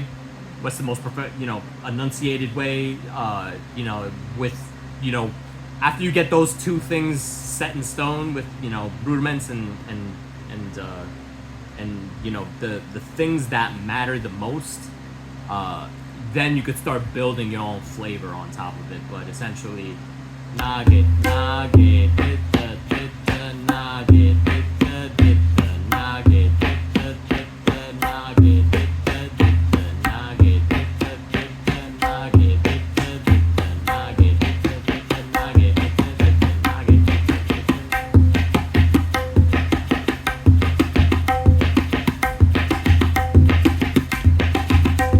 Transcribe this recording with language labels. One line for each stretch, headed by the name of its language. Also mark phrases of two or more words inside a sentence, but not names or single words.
English: What's the most enunciated way? With after you get those two things set in stone with rudiments and the things that matter the most, then you could start building your own flavor on top of it. But essentially, nage nage ditta ditta nage ditta ditta nage ditta ditta nage ditta ditta nage ditta ditta nage ditta ditta nage ditta ditta nage ditta ditta nage ditta.